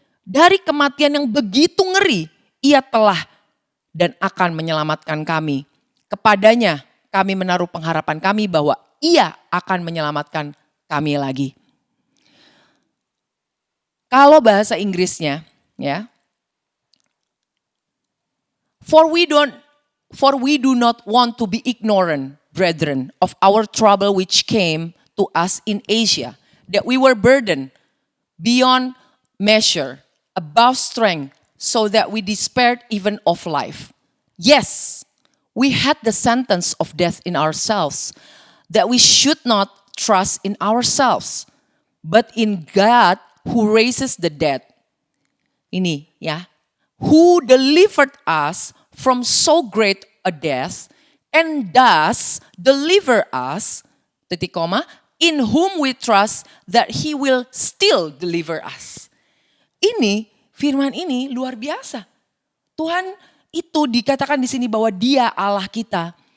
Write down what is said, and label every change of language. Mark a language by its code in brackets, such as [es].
[id] Dari kematian yang begitu ngeri, Ia telah dan akan menyelamatkan kami. Kepadanya kami menaruh pengharapan kami bahwa Ia akan menyelamatkan kami lagi. Kalau bahasa Inggrisnya ya. [en] For we do not want to be ignorant, brethren, of our trouble which came to us in Asia, that we were burdened beyond measure, above strength, so that we despaired even of life. Yes, we had the sentence of death in ourselves, that we should not trust in ourselves, but in God who raises the dead. [id] Ini ya, [en] who delivered us from so great a death, and thus deliver us, in whom we trust that He will still deliver us. [id] Ini, firman ini luar biasa. Tuhan itu dikatakan di sini bahwa Dia Allah kita.